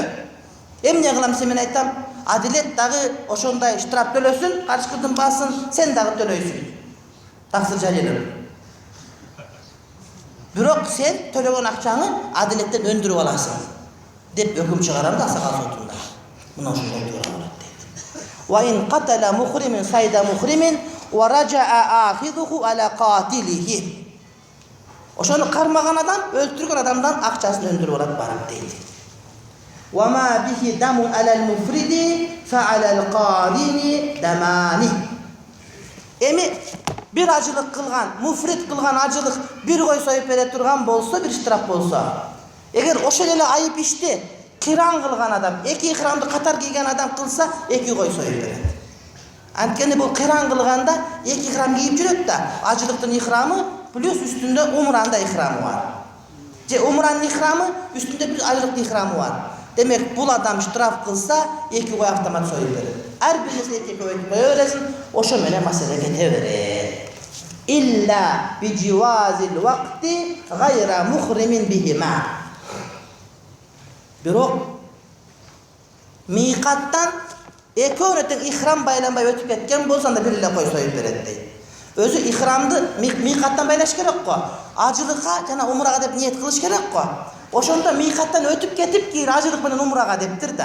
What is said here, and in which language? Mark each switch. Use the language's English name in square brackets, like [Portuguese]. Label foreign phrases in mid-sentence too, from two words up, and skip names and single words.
[Kyrgyz] Эмне кылам десе мен айтам, Адилет дагы ошондой штраф төлөсүн, каршы кылдын баасын сен дагы төлөйсүн. Таксыр Жалилов. Бирок сен төлөгөн акчаңы Адилеттен өндүрүп аласың деп өкүм чыгарам да Аксакал сотунда. Мына ошондой туура болот дейт. [Arabic] وإن قتل محرم صيد محرم ورجع آخذه على قاتله. [Kyrgyz] Ошону кармаган адам өлтүргөн адамдан акчасын өндүрүп алат барып дейт. [Arabic] وما به دم على المفرد فعلى القارن دمان. [Kyrgyz] Эми бир ажылык кылган, муфрид кылган ажылык бир кой союп бере турган болсо, бир штраф болсо. Эгер ошол эле айып ишти киран кылган адам, эки ихрамды катар кийген адам кылса, эки кой союп берет. Анткени бул киран кылганда эки ихрам кийип жүрөт да, ажылыктын ихрамы плюс үстүндө умранда ихрамы бар. Же умранын ихрамы үстүндө бир ажылыктын ихрамы бар. Демек бул адам штраф кылса, эки кой автомат союп берет. Ар бир нерсе эки кой кое бересиң, ошо менен маселе кете берет. [Arabic] إلا بجواز الوقت غير محرم بهما. [Kyrgyz] Бирок миқаттан экөөнө тең ихрам байланбай өтүп кеткен болсо анда бир эле кой союп берет дейт. Өзү ихрамды миқаттан байлаш керек го. Ажылыкка жана умрага деп ниет кылыш керек го. Ошондо миқаттан өтүп кетип кийин ажылык менен умрага дептир да.